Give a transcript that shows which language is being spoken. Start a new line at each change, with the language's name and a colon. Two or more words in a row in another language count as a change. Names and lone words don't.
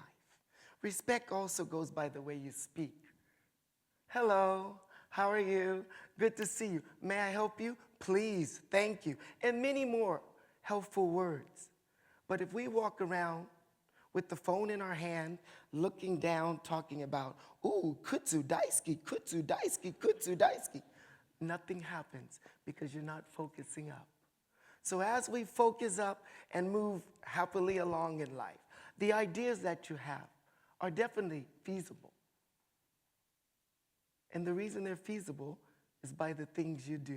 English: Respect also goes by the way you speak. Hello, how are you? Good to see you. May I help you? Please, thank you. And many more helpful words. But if we walk around with the phone in our hand, looking down, talking about,
Japanese: ooh, kutsu daisuki, kutsu daisuki, kutsu daisuki,
English: nothing happens because you're not focusing up. So as we focus up and move happily along in life, the ideas that you have are definitely feasible. And the reason they're feasible is by the things you do.